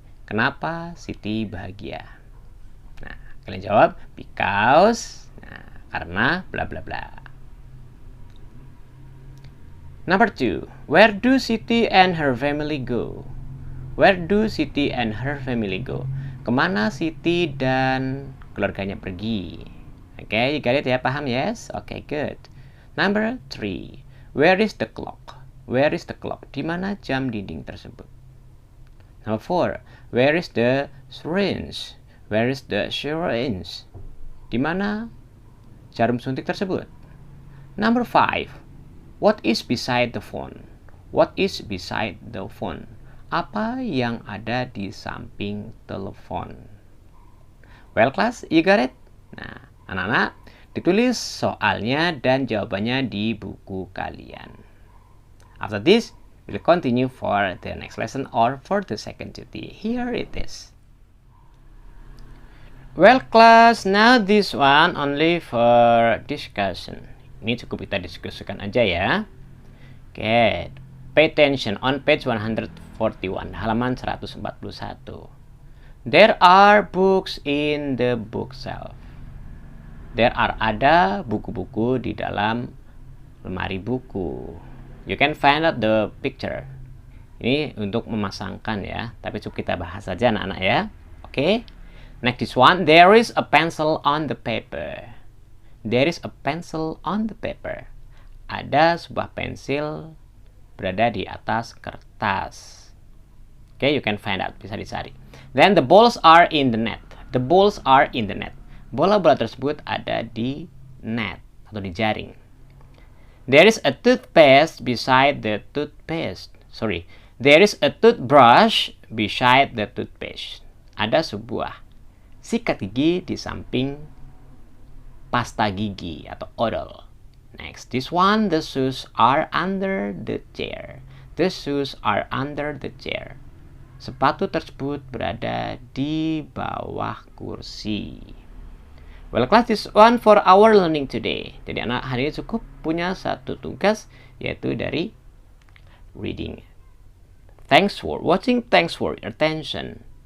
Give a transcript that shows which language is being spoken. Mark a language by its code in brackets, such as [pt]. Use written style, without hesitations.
[id] Kenapa Siti bahagia? Nah, kalian jawab because. Nah, karena bla bla bla. [en] Number 2. Where do Siti and her family go? Where do Siti and her family go? [id] Kemana Siti dan keluarganya pergi? [en] Okay, you got it ya? Paham, yes? Okay, good. Number 3. Where is the clock? Where is the clock? [id] Di mana jam dinding tersebut? [en] Number 4. Where is the syringe? Where is the syringe? [id] Di mana jarum suntik tersebut? [en] Number 5. What is beside the phone? What is beside the phone? [id] Apa yang ada di samping telepon? [en] Well, class, you got it? [id] Nah, anak-anak, ditulis soalnya dan jawabannya di buku kalian. [en] After this, we'll continue for the next lesson or for the second duty. Here it is. Well class, now this one only for discussion. [id] Ini cukup kita diskusikan aja ya. [en] Oke, pay attention on page 141, [id] halaman 141. [en] There are books in the bookshelf. There are [id] ada buku-buku di dalam lemari buku. [en] You can find out the picture. [id] Ini untuk memasangkan ya, tapi cukup kita bahas saja anak-anak ya. Oke. [en] Next this one, there is a pencil on the paper. There is a pencil on the paper. [id] Ada sebuah pensil berada di atas kertas. [en] Oke, you can find out, [id] bisa dicari. [en] Then the balls are in the net. The balls are in the net. [id] Bola-bola tersebut ada di net atau di jaring. [en] There is a toothpaste beside the toothpaste. Sorry, there is a toothbrush beside the toothpaste. [id] Ada sebuah sikat gigi di samping pasta gigi atau odol. [en] Next, this one, the shoes are under the chair. The shoes are under the chair. [id] Sepatu tersebut berada di bawah kursi. [en] Well class, this one for our learning today. [id] Jadi anak hari ini cukup punya satu tugas, yaitu dari reading. [en] Thanks for watching, thanks for your attention.